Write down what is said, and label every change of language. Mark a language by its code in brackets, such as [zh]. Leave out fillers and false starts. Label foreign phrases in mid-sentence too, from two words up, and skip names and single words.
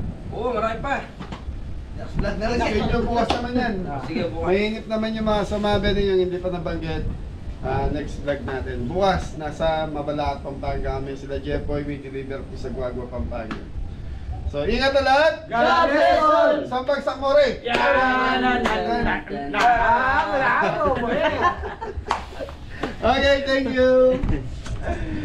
[tl] Oo, marami pa. Vlog na rin Video bukas naman yan. Sige, bukas. Mainit naman yung mga sumabili yung hindi pa nabanggit. Next vlog natin. Bukas, nasa Mabalacat, Pampanga kami. Sila Jeffoy, may deliver po sa Guagua, Pampanga. So, ingat na lahat. [en] God bless all. Sampag sakmore. Okay, thank you.